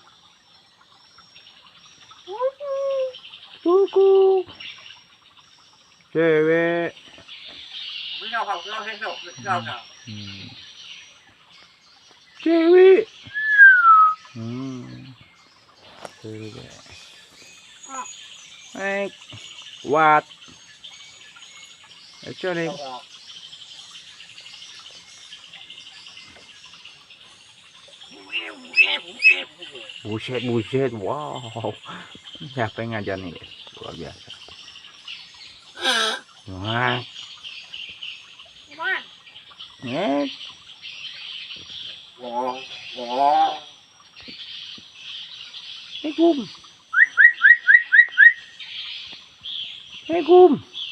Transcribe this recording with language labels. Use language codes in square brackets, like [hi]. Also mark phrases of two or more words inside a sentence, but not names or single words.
[id] Kuku. Cewek. Cewek. Cewek. [en] Hey. What? Actually. [id] Buset, wow. Siapa yang ngajar nih guys? Luar biasa. Wah. Nek. Assalamualaikum. [ar] Assalamualaikum.